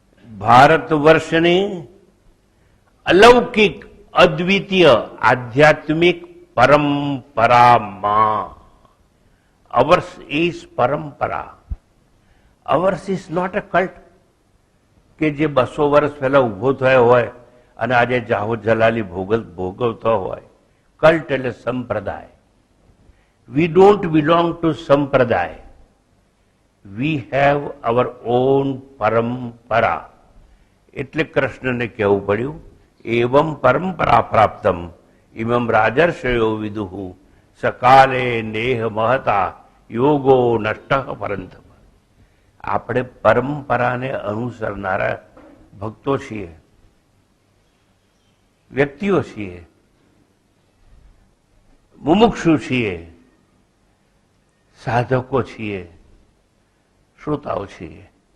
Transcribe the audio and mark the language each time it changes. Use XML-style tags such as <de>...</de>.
<gu>ભારત વર્ષની અલૌકિક અદ્વિતીય આધ્યાત્મિક પરંપરામાં</gu> <en>ours is</en> <gu>પરંપરા.</gu> <en>ours is not a cult</en> <gu>કે જે 200 વર્ષ પહેલા ઉભો થયો હોય અને આજે જાહો જલાલી ભોગવતો હોય. કલ્ટ એટલે સંપ્રદાય.</gu> <en>We don't belong to સંપ્રદાય. We have our own પરંપરા.</en> <gu>એટલે કૃષ્ણને કહેવું પડ્યું</gu> <sa>એવમ પરંપરા પ્રાપ્તમ ઇમમ રાજર્ષયો વિદુહુ સકાલે નેહ મહતા યોગો નષ્ટ પરંતમ.</sa> <gu>આપણે પરંપરાને અનુસરનારા ભક્તો છીએ, વ્યક્તિઓ છીએ, મુમુક્ષુ છીએ, સાધકો છીએ, શ્રોતાઓ છીએ.</gu>